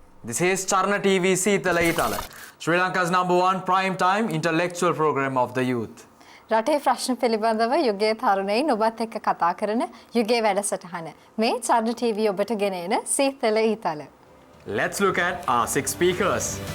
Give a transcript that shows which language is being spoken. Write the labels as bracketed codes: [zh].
[en] This is Charana TV Seethala Eethala, Sri Lanka's #1 prime time intellectual program of the youth. [si] රටේ ප්‍රශ්න පිළිබඳව යුගයේ තරුණයින් ඔබත් එක්ක කතා කරන යුගයේ වැඩසටහන. මේ චරණ TV ඔබට ගෙනෙන සීතල ඊතල. [en] Let's look at our 6 speakers.